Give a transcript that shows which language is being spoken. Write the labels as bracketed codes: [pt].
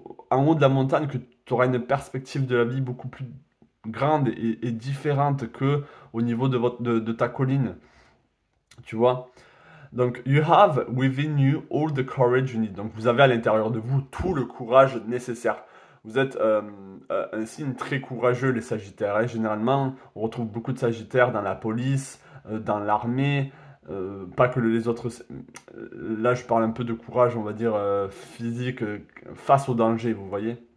[fr] En haut de la montagne que tu auras une perspective de la vie beaucoup plus grande et différente que au niveau de ta colline, tu vois. Donc, [en] you have within you all the courage you need. [fr] Donc, vous avez à l'intérieur de vous tout le courage nécessaire. Vous êtes un signe très courageux, les Sagittaires, hein. Généralement, on retrouve beaucoup de Sagittaires dans la police, dans l'armée, pas que les autres. Là, je parle un peu de courage, on va dire, physique, face au danger, vous voyez.